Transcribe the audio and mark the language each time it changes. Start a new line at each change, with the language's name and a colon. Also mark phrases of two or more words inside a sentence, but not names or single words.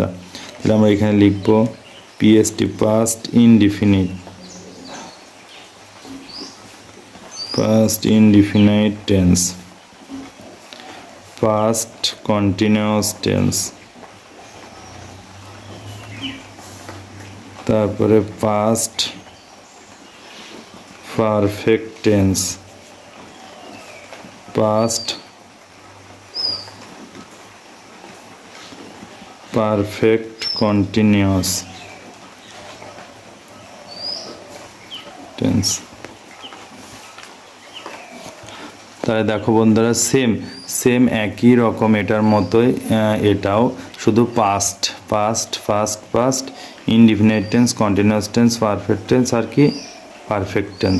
Bangla: তাহলে আমরা এখানে লিখব
English: PST, past indefinite, past indefinite tense, past continuous tense, তারপরে past perfect tense, past perfect continuous tense।
Bangla: তাহলে দেখো বন্ধুরা, সেম একই রকম, এটার মতোই এটাও, শুধু
English: past indefinite tense, continuous tense, perfect tense
Bangla: আর কি
English: perfect tense.